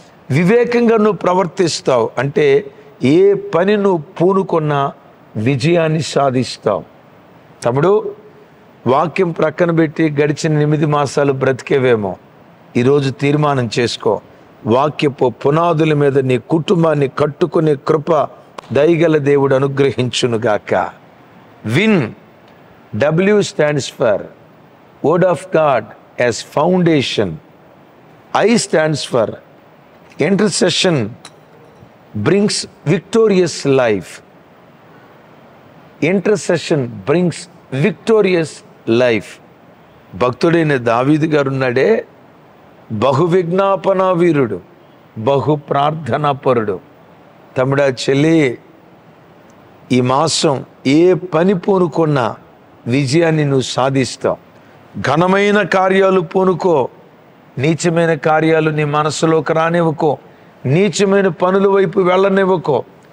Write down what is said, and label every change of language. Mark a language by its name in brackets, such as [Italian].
[Telugu] వివేకంగా నువ్వు ప్రవర్తిస్తావు అంటే ఏ పని నువ్వు పూనుకున్నా విజయాన్ని సాధిస్తావు. తమ్ముడు, వాక్యం ప్రక్కన పెట్టి గడిచిన 8 మాసాలు బ్రతికేవేమో, ఈరోజు తీర్మానం చేసుకో. వాక్యపు పునాదుల మీద నీ కుటుంబాన్ని కట్టుకునే కృప దయగల దేవుడు అనుగ్రహించునుగాక. [English] Win, W stands for Word of God as foundation. I stands for intercession brings victorious life. Intercession brings victorious life. [Telugu] భక్తుడైన దావీదు గారు ఉన్నాడే, బహు విజ్ఞాపన వీరుడు, బహు ప్రార్థనాపరుడు. తమ్ముడా, చెల్లి, ఈ మాసం ఏ పని పూనుకున్నా విజయాన్ని నువ్వు సాధిస్తావు. ఘనమైన కార్యాలు పూనుకో, నీచమైన కార్యాలు నీ మనసులోకి రానివ్వకో, నీచమైన పనుల వైపు వెళ్ళనివ్వకో.